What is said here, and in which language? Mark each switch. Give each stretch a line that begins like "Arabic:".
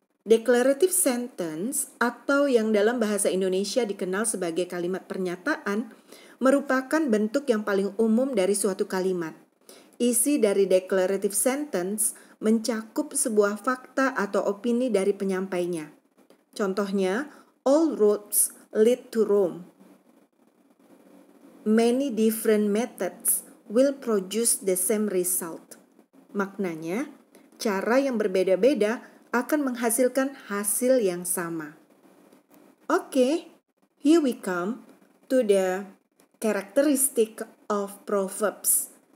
Indonesian: Declarative sentence atau yang dalam bahasa Indonesia dikenal sebagai kalimat pernyataan merupakan bentuk yang paling umum dari suatu kalimat. Isi dari declarative sentence mencakup sebuah fakta atau opini dari penyampainya.
English: Contohnya, all roads lead to Rome. Many different methods will produce the same result.
Indonesian: Maknanya, cara yang berbeda-beda akan menghasilkan hasil yang sama.
English: Oke, here we come to the characteristic of proverbs.